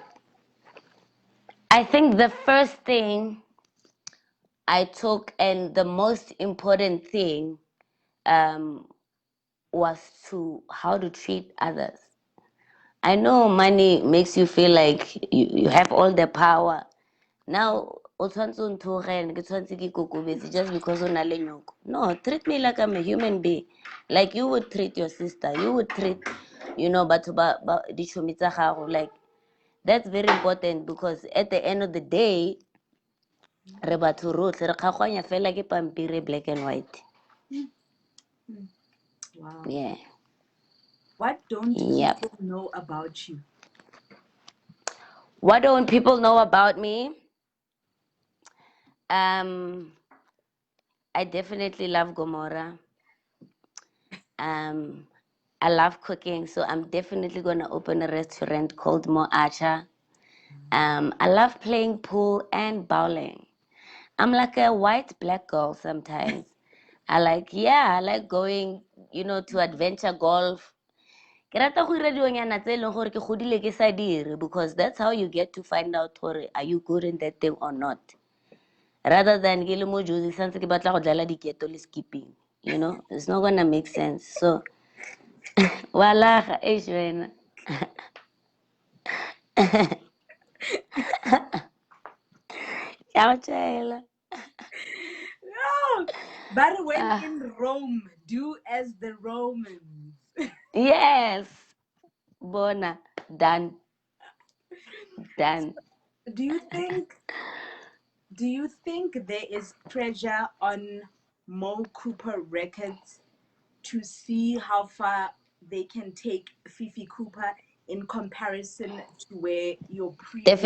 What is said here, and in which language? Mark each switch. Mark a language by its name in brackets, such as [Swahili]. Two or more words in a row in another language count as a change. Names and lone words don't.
[English] I think the first thing I took, and the most important thing, um, was to how to treat others. I know money makes you feel like you have all the power. Now, [Tswana] o tshwanetse o nthogele, ke tshwanetse ke kokobetse [English] just because [Tswana] o na le nyoko. [English] No, treat me like I'm a human being. Like you would treat your sister. You would treat, you know, [Tswana] batho ba dichomi tsa gago. [English] Like, that's very important because at the end of the day, [Tswana] re batho rotlhe re kgagwanya fela ke pampiri [English] black and white. Wow. Yeah. What don't Yep. people know about you? What don't people know about me? Um, I definitely love Gomorrah. Um, I love cooking, so I'm definitely gonna open a restaurant called Mo Acha. I love playing pool and bowling. I'm like a white black girl sometimes. I like going, you know, to adventure golf. [Tswana] Ke rata go ira dionyana tse e leng gore ke godile ke sa dire, [English] because that's how you get to find out gore are you good in that thing or not. Rather than [Tswana] ke le mo josi santse ke batla go dlala diketo le skipping. [English] You know, it's not gonna make sense. So, [Tswana] walaga eish wena. Ke a go tšhaela. [English] No, but when Ah, in Rome, do as the Romans. yes. Bona. Done. Done. Do you think do you think there is pressure on MoCooper Records to see how far they can take Fifi Cooper in comparison to where your previous